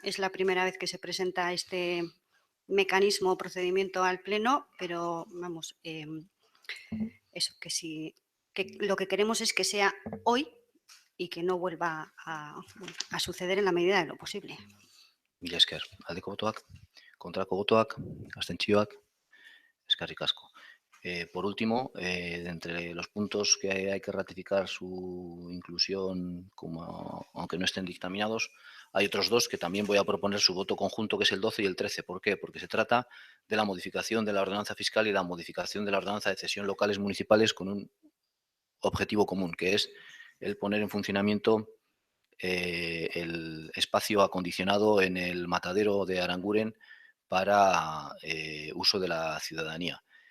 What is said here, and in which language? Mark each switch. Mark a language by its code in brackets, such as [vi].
[es] Es la primera vez que se presenta este mecanismo o procedimiento al Pleno, pero vamos, eso, que lo que queremos es que sea hoy y que no vuelva a suceder en la medida de lo posible. [eu] Mila esker. Aldeko botoak, kontrako botoak, abstentzioak, eskerrik asko. [es] Por último, de entre los puntos que hay que ratificar su inclusión, aunque no estén dictaminados, hay otros 2 que también voy a proponer su voto conjunto, que es el 12 y el 13. ¿Por qué? Porque se trata de la modificación de la ordenanza fiscal y la modificación de la ordenanza de cesión locales municipales con un objetivo común, que es el poner en funcionamiento el espacio acondicionado en el matadero de Aranguren para uso de la ciudadanía.